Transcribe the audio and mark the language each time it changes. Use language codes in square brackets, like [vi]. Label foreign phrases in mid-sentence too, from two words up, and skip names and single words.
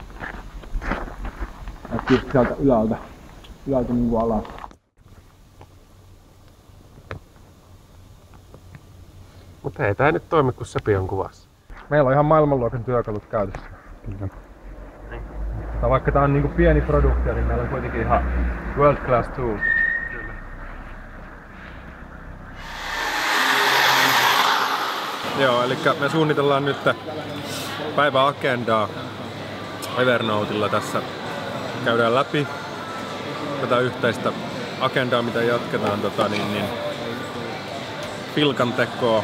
[fi] Näkyy sieltä ylältä niinku alas. Mutta ei tää nyt toimi, kun Sepi on kuvassa. Meillä on ihan maailmanluokan työkalut käytössä. Kyllä. Vaikka tää on niinku pieni produktio, niin meillä on kuitenkin ihan [en] world class tools. [fi] Kyllä. Joo, eli me suunnitellaan nyt päiväagendaa Evernotella tässä. Käydään läpi tätä yhteistä agendaa, mitä jatketaan pilkan tekoa.